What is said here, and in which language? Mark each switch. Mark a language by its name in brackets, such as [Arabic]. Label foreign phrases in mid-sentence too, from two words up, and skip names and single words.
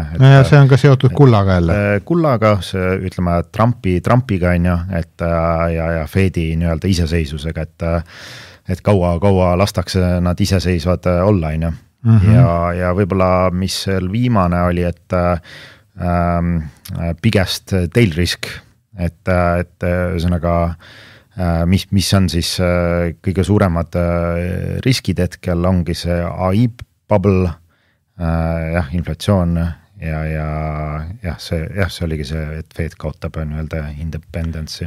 [Estonian] Ja see on ka seotud kullaga jälle? Kullaga, ütleme Trumpiga on ju, et ja Fedi nii-öelda iseseisvusega, et kaua lastakse nad iseseisvad olla, on ju. Ja võib-olla, mis viimane oli, et [English] biggest tail risk, [Estonian] et ühesõnaga, mis on siis kõige suuremad riskid hetkel, ongi see [English] AI bubble, [Estonian] inflatsioon ja see oligi see, et Fed kaotab nii-öelda independency.